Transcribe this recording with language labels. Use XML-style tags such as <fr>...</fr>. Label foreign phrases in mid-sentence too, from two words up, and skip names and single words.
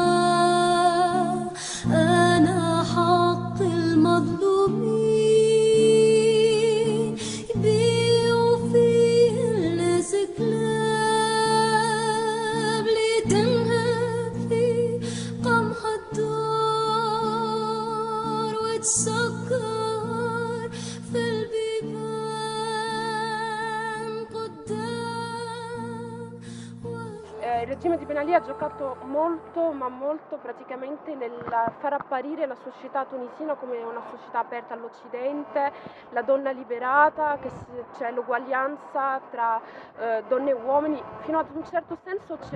<ar>أنا حق المظلومين، يبيعوا فيه الناس كلاب لتنهب في قمح الدار وتسكر في البيبان قدام.</ar> <it>Il regime di Ben Ali ha giocato molto, ma molto praticamente nel far apparire la società tunisina come una società aperta all'Occidente, la donna liberata, che c'è l'uguaglianza tra donne e uomini, fino ad un certo senso c'era.</it>